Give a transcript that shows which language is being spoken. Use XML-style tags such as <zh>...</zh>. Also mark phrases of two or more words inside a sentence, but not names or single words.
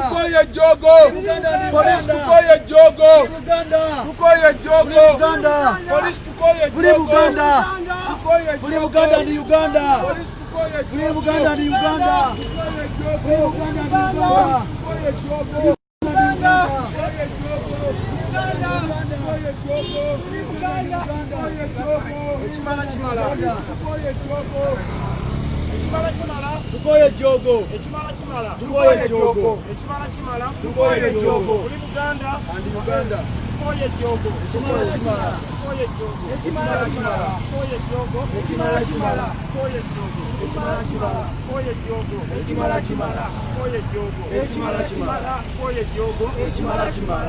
<lg>Tukoye jogo.</lg> <en>Free Uganda and Police Uganda.</en> <lg>tukoye jogo.</lg> <en>Free Uganda.</en> <lg>Tukoye jogo.</lg> <en>Free Uganda.</en> <lg>Police tukoye jogo.</lg> <en>Free Uganda.</en> <lg>Tukoye</lg> <en>Free</en> <lg>jogo.</lg> <en>Uganda and Uganda.</en> <lg>Police tukoye</lg> <en>Free</en> <lg>jogo.</lg> <en>Uganda and Uganda. Free Uganda and Uganda.</en> <lg>Tukoye jogo. Tukoye jogo. Tukoye jogo. Tukoye jogo.</lg> <en>And Uganda.</en> <lg>Tukoye jogo. Chimala chimala. Tukoye jogo. Chimala chimala. Tukoye jogo. Chimala chimala. Tukoye jogo. Chimala chimala. Tukoye jogo. Chimala chimala. Tukoye jogo. Chimala chimala. Tukoye jogo. Chimala chimala.</lg>